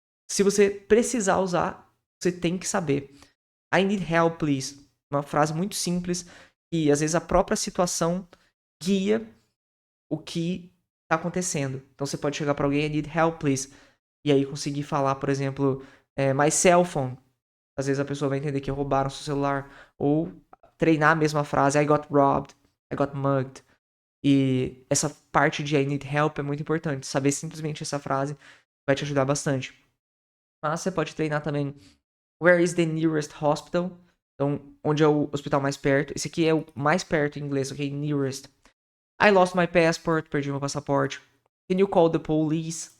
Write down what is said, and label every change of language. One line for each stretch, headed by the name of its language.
Portuguese: Se você precisar usar, você tem que saber.
English: I need help, please.
Portuguese: Uma frase muito simples e às vezes a própria situação guia o que está acontecendo. Então você pode chegar para alguém,
English: I need help, please.
Portuguese: E aí conseguir falar, por exemplo,
English: my cell phone.
Portuguese: Às vezes a pessoa vai entender que roubaram seu celular. Ou treinar a mesma frase,
English: I got robbed, I got mugged.
Portuguese: E essa parte de I need help é muito importante. Saber simplesmente essa frase vai te ajudar bastante. Mas você pode treinar também
English: where is the nearest hospital?
Portuguese: Então, onde é o hospital mais perto? Esse aqui é o mais perto em inglês, ok? Nearest.
English: I lost my passport,
Portuguese: perdi meu passaporte.
English: Can you call the police?